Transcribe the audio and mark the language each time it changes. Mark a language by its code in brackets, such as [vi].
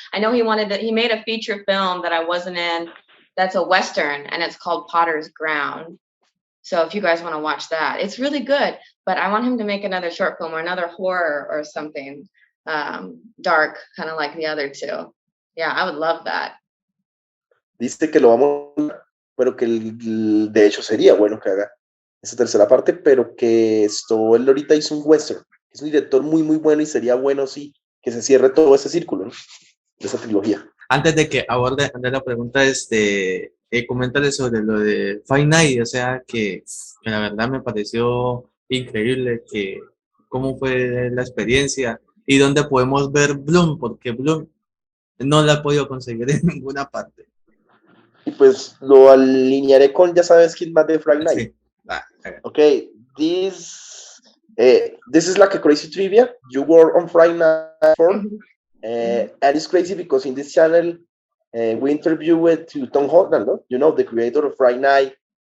[en] I know he made a feature film that I wasn't in. That's a Western, and it's called Potter's Ground. So if you guys want to watch that, it's really good. But I want him to make another short film or another horror or something dark, kind of like the other two. Yeah, I would love that. [es] Dice que lo vamos a ver, pero que de hecho sería bueno que haga esa tercera parte, pero que él ahorita hizo un western. Es un director muy, muy bueno y sería bueno, sí, que se cierre todo ese círculo, ¿no? De esa trilogía. Antes de que aborde la pregunta, coméntale sobre lo de Five Night, o sea, que la verdad me pareció increíble cómo fue la experiencia y dónde podemos ver Bloom, porque Bloom no la he podido conseguir en ninguna parte. Y pues lo alinearé con, ya sabes quién más de Friday Night. Sí. [en] Okay, this is like a crazy trivia. You were on Friday Night before, and it's crazy because in this channel we interview with Tom Holland, no? You know, the creator of Friday Night.